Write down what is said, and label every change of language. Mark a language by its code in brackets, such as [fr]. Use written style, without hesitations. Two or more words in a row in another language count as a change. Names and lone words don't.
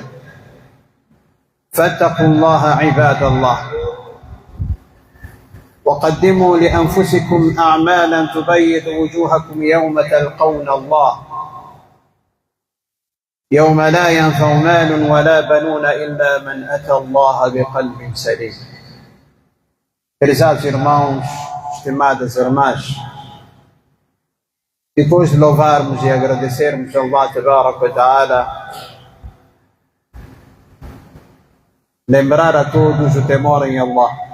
[ar] فاتقوا الله عباد الله، وقدموا لأنفسكم أعمالا تبيض وجوهكم يوم تلقون الله، يوم لا ينفع مال ولا بنون إلا من أتى الله بقلب سليم. [pt] Prezados irmãos, estimadas irmãs, depois de louvarmos e agradecermos a Allah [ar] تبارك وتعالى, [pt] lembrar a todos o temor em Allah.